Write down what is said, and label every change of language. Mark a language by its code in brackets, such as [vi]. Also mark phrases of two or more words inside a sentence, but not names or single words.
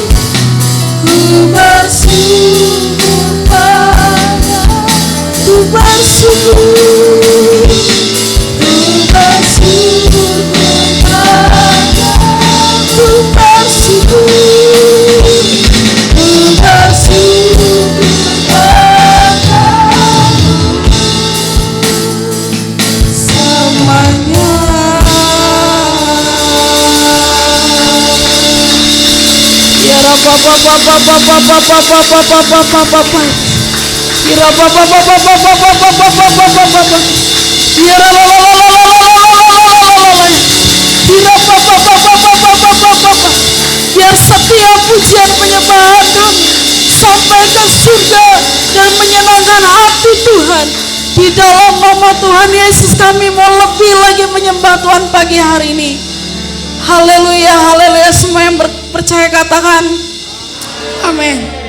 [id] Ku bersyukur pada, ku bersyukur, ku bersyukur pada, ku bersyukur, ku bersyukur pada semuanya. [ar] Ya Rabba [id] Bapa Bapa Bapa Bapa Bapa Bapa Bapa. [ar] Ya Rabba [id] Bapa Bapa Bapa Bapa Bapa Bapa. [ar] Ya Rabba [id] Bapa Bapa Bapa Bapa Bapa. Biar setiap pujian penyembahan kami sampai ke surga dan menyenangkan hati Tuhan. Di dalam nama Tuhan Yesus kami mau lebih lagi menyembah Tuhan pagi hari ini. Haleluya, haleluya. Semua yang percaya katakan amin.